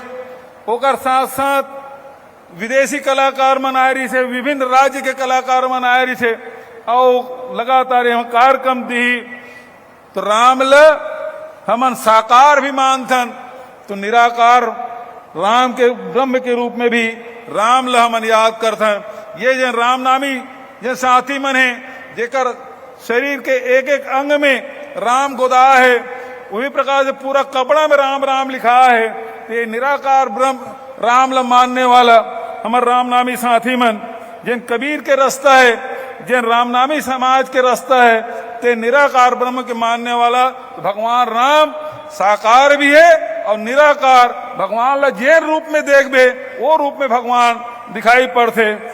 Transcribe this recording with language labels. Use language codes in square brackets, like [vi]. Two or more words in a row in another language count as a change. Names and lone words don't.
[hne] ओकर साथ साथ विदेशी कलाकार मन आए रही से, विभिन्न राज्य के कलाकार मन आए रही से और लगातार यहाँ कार्यक्रम दी। तो राम ल हमन साकार भी मानथन तो निराकार राम के ब्रह्म के रूप में भी राम ल हमन याद करथन। ये जन राम नामी जन साथी मन है जेकर शरीर के एक एक अंग में राम गोदा है, वही प्रकार से पूरा कपड़ा में राम राम लिखा है। तो ये निराकार ब्रह्म राम ल मानने वाला हमर रामनामी साथी मन जिन कबीर के रास्ता है, जिन रामनामी समाज के रास्ता है, ते निराकार ब्रह्म के मानने वाला तो भगवान राम साकार भी है और निराकार भगवान ला जे रूप में देखबे वो रूप में भगवान दिखाई पड़ते।